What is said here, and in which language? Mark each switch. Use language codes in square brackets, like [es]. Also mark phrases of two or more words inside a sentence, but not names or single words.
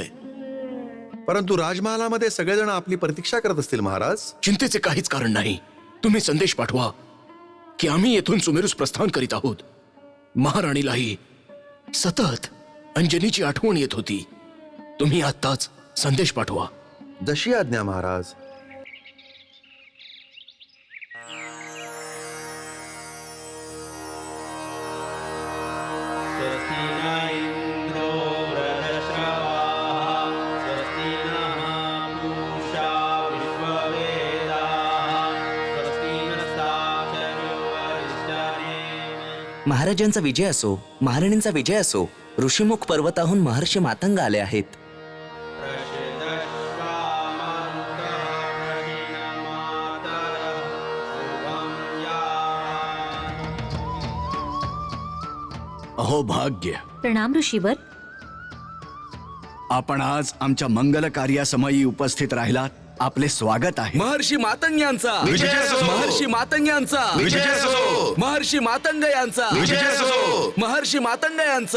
[mr] परंतु राजमहालामध्ये सगळेजण आपली प्रतीक्षा करत असतील महाराज. चिंतेचे काहीच कारण नाही. तुम्ही संदेश पाठवा की आम्ही येथून सुमेरूस प्रस्थान करीत आहोत. महाराणीलाही सतत अंजनीची आठवण येत होती. तुम्ही आत्ताच संदेश पाठवा. जशी आज्ञा महाराज. [sa] स्वस्ति न इंद्रो वृधश्रवाः, स्वस्ति नः पूषा विश्ववेदाः, स्वस्ति नस्ताक्षरो अरिष्टनेमिः। [mr] महाराजांचा विजय असो, महाराणींचा विजय असो. ऋषिमुख पर्वताहून महर्षी मातंग आले आहेत. [sa] प्रसिद्धश्वामरुकः प्रहिणमातरः शुभं यावत्। [mr] अहो भाग्य, प्रणाम ऋषीवर. आपण आज आमच्या मंगल कार्यासमयी उपस्थित राहिलात. आपले स्वागत आहे. महर्षी मातंग यांचा, विजय असो! महर्षी मातंग यांचा, विजय असो! महर्षी मातंग यांचा, विजय असो! महर्षी मातंग यांचा,